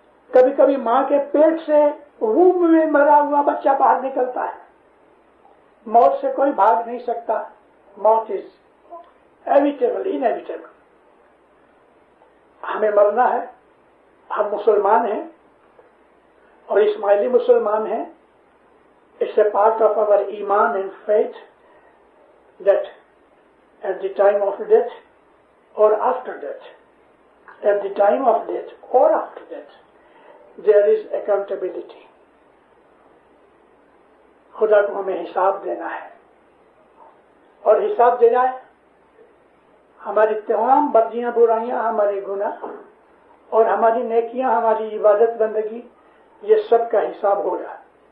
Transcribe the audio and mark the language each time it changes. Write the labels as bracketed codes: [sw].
[ur] کبھی کبھی ماں کے پیٹ سے ووم میں مرا ہوا بچہ باہر نکلتا ہے. موت سے کوئی بھاگ نہیں سکتا. موت [en] Is evitable, inevitable. [ur] ہمیں مرنا ہے. ہم مسلمان ہیں اور اسماعیلی مسلمان ہیں. [en] It's a part of our iman and faith that at the time of death or after death, at the time of death or after death, there is accountability. [ur] خدا کو ہمیں حساب دینا ہے, اور حساب دینا ہے. ہماری تمام بدیاں برائیاں, ہمارے گناہ اور ہماری نیکیاں, ہماری عبادت بندگی, یہ سب کا حساب ہو رہا ہے.